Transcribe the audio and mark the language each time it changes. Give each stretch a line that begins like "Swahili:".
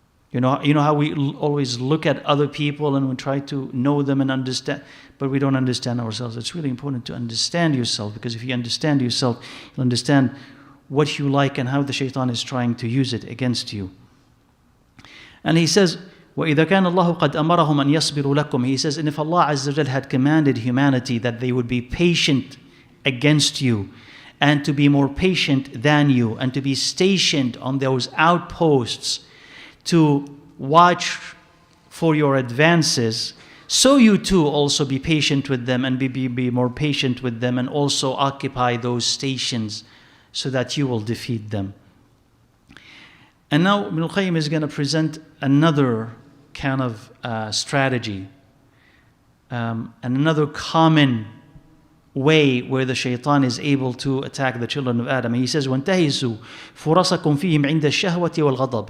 English: You know how we always look at other people and we try to know them and understand, but we don't understand ourselves. It's really important to understand yourself, because if you understand yourself, you'll understand what you like and how the shaitan is trying to use it against you.
Arabic: And he says, وَإِذَا كَانَ اللَّهُ قَدْ أَمَرَهُمْ أَنْ يَصْبِرُوا لَكُمْ.
English: He says, and if Allah Azza wa Jal had commanded humanity that they would be patient against you, and to be more patient than you, and to be stationed on those outposts to watch for your advances, so you too also be patient with them, and be more patient with them, and also occupy those stations so that you will defeat them. And now Ibn al-Qayyim is going to present another kind of strategy, and another common way where the shaitan is able to attack the children of Adam.
Arabic: He says, وَانْتَهِزُوا فُرَصَكُمْ فِيهِمْ عِنْدَ الشَّهْوَةِ وَالْغَضَبِ.